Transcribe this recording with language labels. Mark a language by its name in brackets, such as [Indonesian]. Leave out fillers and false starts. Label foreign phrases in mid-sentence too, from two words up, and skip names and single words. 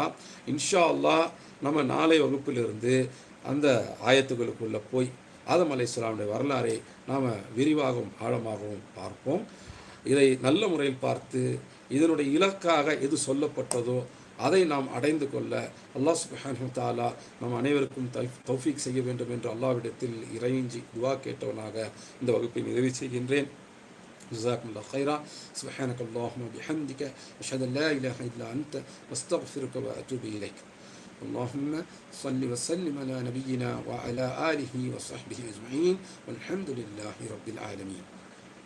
[Arabic] إن شاء الله [Tamil] நம்ம நாளை வகுப்பிலிருந்து அந்த ஆயத்துகளுக்குள்ளே போய் ஆதம் அலைஹிஸ்ஸலாமுடைய வரலாறை நாம் விரிவாகவும் ஆழமாகவும் பார்ப்போம். இதை நல்ல முறையில் பார்த்து இதனுடைய இலக்காக எது சொல்லப்பட்டதோ அதை நாம் அடைந்து கொள்ள [Arabic] الله سبحانه وتعالى [Tamil] நம் அனைவருக்கும் தௌஃபீக் செய்ய வேண்டும் என்று அல்லாஹ்விடத்தில் இறைஞ்சி துஆ கேட்டவனாக இந்த வகுப்பை நிறைவு செய்கின்றேன். [Arabic] جزاكم الله خيرا. سبحانك اللهم وبحمدك أشهد أن لا إله إلا أنت واستغفرك وأتوب إليك. اللهم صل وسلم على نبينا وعلى آله وصحبه أجمعين والحمد لله رب العالمين.